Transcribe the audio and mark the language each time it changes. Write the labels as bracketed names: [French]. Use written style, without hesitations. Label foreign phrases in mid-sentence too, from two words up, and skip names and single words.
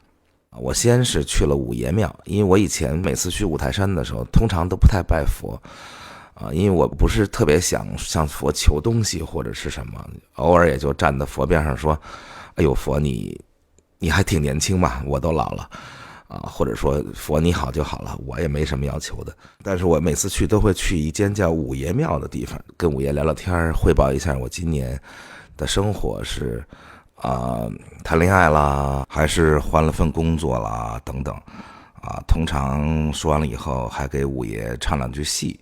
[Chinese] 我先是去了五爺廟，因為我以前每次去五台山的時候通常都不太拜佛因為我不是特別想向佛求東西或者是什麼，偶爾也就站在佛邊上說，哎呦佛你還挺年輕嘛，我都老了或者說佛你好就好了，我也沒什麼要求的。但是我每次去都會去一間叫五爺廟的地方，跟五爺聊聊天，匯報一下我今年的生活是談戀愛啦，還是換了份工作啦，等等通常說完了以後還給五爺唱兩句戲。